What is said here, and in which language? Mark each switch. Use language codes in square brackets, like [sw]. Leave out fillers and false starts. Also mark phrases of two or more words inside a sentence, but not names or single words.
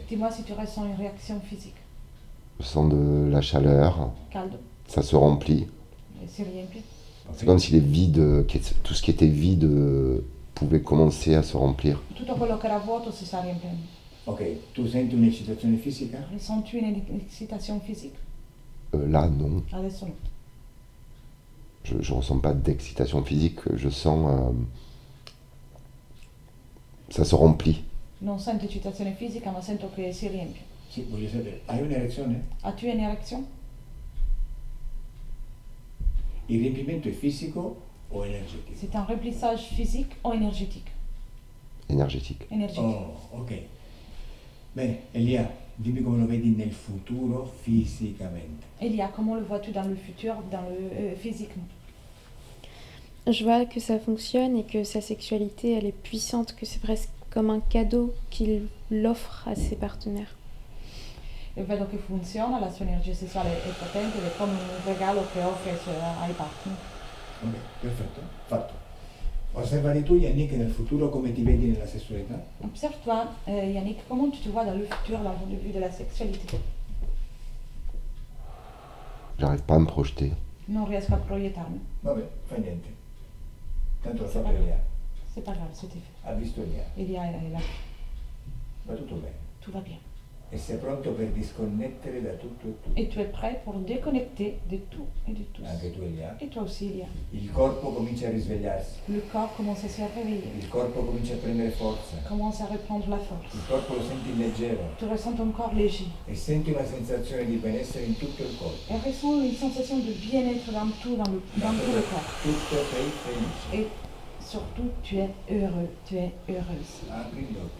[fr] Dis-moi si tu ressens une réaction physique. Je sens de la chaleur, [it] Caldo. [fr] ça se remplit. [it] Et si riempie. [fr] C'est comme si les vides, tout ce qui était vide pouvait commencer à se remplir. [it] Tutto quello che era vuoto si sta riempiendo. Ok, tu senti un'eccitazione fisica? [fr] Ressens-tu une excitation physique? Là, non. [it] Adesso no. [fr] Je ne ressens pas d'excitation physique, je sens. Ça se remplit. [it] Non sento eccitazione fisica, ma sento che si riempie. Sì, voglio sapere, hai un'erezione? [fr] As-tu une érection? [it] Il riempimento è fisico o energetico? [fr] C'est un remplissage physique ou énergétique? Énergétique. Énergétique. Oh, ok. [it] Bene, Elia, dimmi come lo vedi nel futuro fisicamente. [fr] Elia, comment le vois-tu dans le futur, physiquement? Je vois que ça fonctionne et que sa sexualité, elle est puissante, que c'est presque comme un cadeau qu'il offre à ses partenaires. [it] E vedo che funziona, la sua energia sessuale è potente ed è come un regalo che offre ai partner. Ok, perfetto, fatto. Osservati tu, Yannick, nel futuro come ti vedi nella sessualità? [fr] Observe-toi, Yannick, comment tu te vois dans le futur, dans le point de vue de la sexualité? J'arrive pas à me projeter. [it] Non riesco a proiettarmi. Vabbè, fa niente. Tanto lo [fr] C'est [it] fa [fr] pas [it] per Elia. [fr] grave, c'est pas grave, c'était fait. [it] Ha visto Elia. [fr] Elia est là, [it] Va tutto bene. [fr] tout va bien. [it] E sei pronto per disconnettere da tutto e tutto. [fr] Et tu es prêt pour déconnecter de tout et de tous. [it] Anche tu, Elia. [fr] Et toi aussi, Elia. [it] Il corpo comincia a risvegliarsi. [fr] Le corps commence à se réveiller, [it] Il corpo comincia a prendere forza. [fr] commence à reprendre la force. [it] Il corpo lo senti leggero. [fr] Tu ressens ton corps léger [it] E senti una sensazione di benessere in tutto il corpo. [fr] et ressens une sensation de bien-être dans tout le corps. [it] Tutto sei felice. [fr] Et surtout, tu es heureux, tu es heureuse. [it] Apri gli occhi.